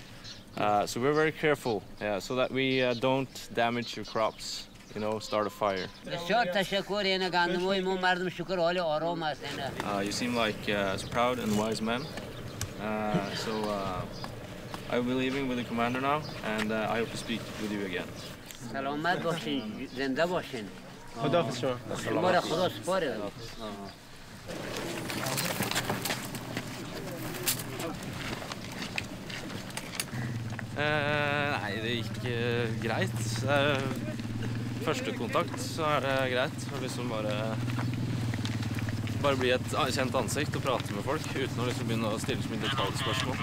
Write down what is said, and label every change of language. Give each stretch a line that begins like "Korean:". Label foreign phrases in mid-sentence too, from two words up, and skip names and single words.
English: So we're very careful, so that we don't damage your crops, start a fire. You seem like a proud and wise man. So I will be leaving with the commander now, and I hope to speak with you again.
Persian: سلامت باشین زنده باشین خداحافظ شما باره خدا سپاره
Norwegian: Nei, det gikk greit. Første kontakt så det greit. Liksom bare bli et kjent ansikt og prate med folk uten å begynne å stille så mye detaljspørsmål.